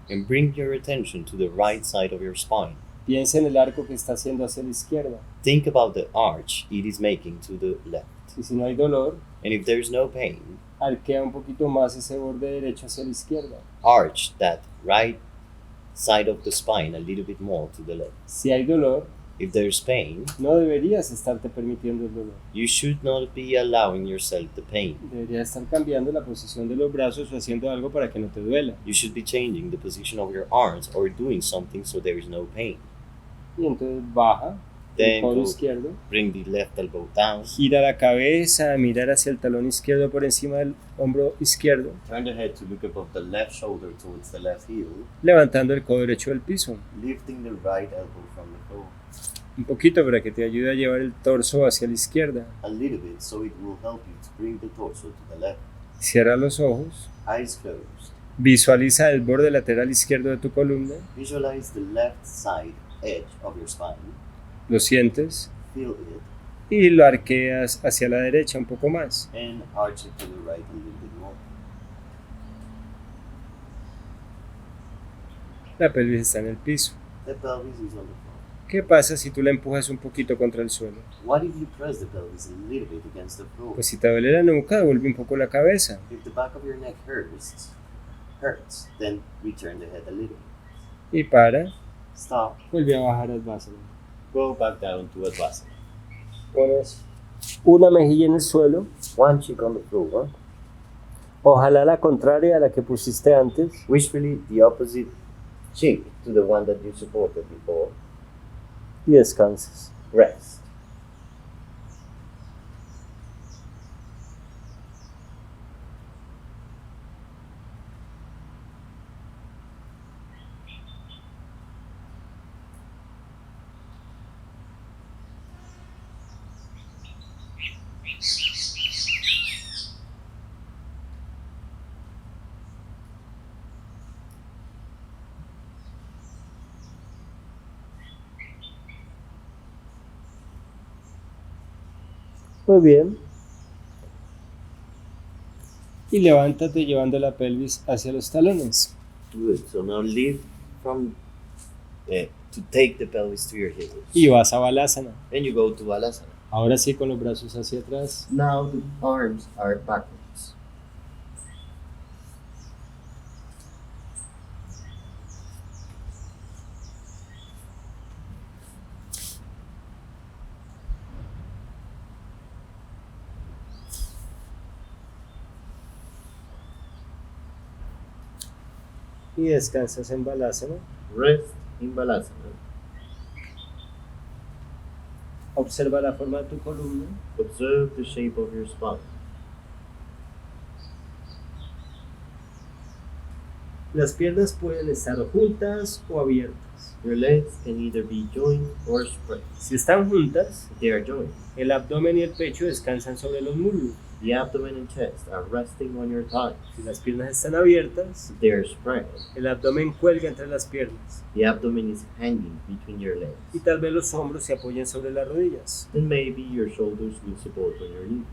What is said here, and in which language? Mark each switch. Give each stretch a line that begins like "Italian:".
English: And bring your attention to the right side of your spine.
Spanish: Piensa en el arco que está haciendo hacia la izquierda.
English: Think about the arch it is making to the left.
Spanish: Y si no hay dolor,
English: And if there's no pain,
Spanish: arquea un poquito más ese borde derecho hacia la izquierda.
English: arch that right side of the spine a little bit more to the left.
Spanish: Si hay dolor,
English: If there's pain,
Spanish: no deberías estarte permitiendo el dolor.
English: you should not be allowing yourself the pain.
Spanish: Deberías estar cambiando la posición de los brazos o haciendo algo para que no te duela.
English: You should be changing the position of your arms or doing something so there is no pain.
Spanish: Y entonces baja el
English: Then
Spanish: codo
English: go,
Spanish: izquierdo.
English: bring the left elbow down.
Spanish: Gira la cabeza a mirar hacia el talón izquierdo por encima del hombro izquierdo,
English: Turn the head to look above the left shoulder towards the left heel.
Spanish: levantando el codo derecho del piso.
English: Lifting the right elbow from the floor.
Spanish: Un poquito para que te ayude a llevar el torso hacia la izquierda.
English: A little bit so it will help you to bring the torso to the left.
Spanish: Cierra los ojos.
English: Eyes closed.
Spanish: Visualiza el borde lateral izquierdo de tu columna.
English: Visualize the left side edge of your spine.
Spanish: Lo sientes
English: Feel it
Spanish: y lo arqueas hacia la derecha un poco más.
English: and arch it to the right a little bit more.
Spanish: La pelvis está en el piso.
English: The pelvis is on the floor.
Spanish: ¿Qué pasa si tú la empujas un poquito contra el suelo?
English: What if you press the pelvis a little bit against the floor?
Spanish: Pues si te duele la nuca, devuelve un poco la cabeza.
English: If the back of your neck hurts, then return the head a little.
Spanish: Y para,
English: Stop.
Spanish: vuelve a bajar al básana.
English: Go back down to Ustrasana.
Spanish: Pones una mejilla en el suelo,
English: One cheek on the floor.
Spanish: ojalá la contraria a la que pusiste antes,
English: Wishfully the opposite cheek to the one that you supported before.
Spanish: y descanses.
English: Rest.
Spanish: Muy bien. Y levántate llevando la pelvis hacia los talones.
English: Good. So now lift from to take the pelvis to your heels.
Spanish: Y vas a balasana.
English: Then you go to balasana.
Spanish: Ahora sí con los brazos hacia atrás.
English: Now the arms are backwards.
Spanish: Y descansas en balasana.
English: Rest in balasana.
Spanish: Observa la forma de tu columna.
English: Observe the shape of your spine.
Spanish: Las piernas pueden estar juntas o abiertas.
English: Your legs can either be joined or spread.
Spanish: Si están juntas,
English: If they are joined,
Spanish: el abdomen y el pecho descansan sobre los muslos.
English: the abdomen and chest are resting on your thighs.
Spanish: Si las piernas están abiertas,
English: If they are spread,
Spanish: el abdomen cuelga entre las piernas.
English: the abdomen is hanging between your legs.
Spanish: Y tal vez los hombros se apoyen sobre las rodillas.
English: Then maybe your shoulders will support on your knee.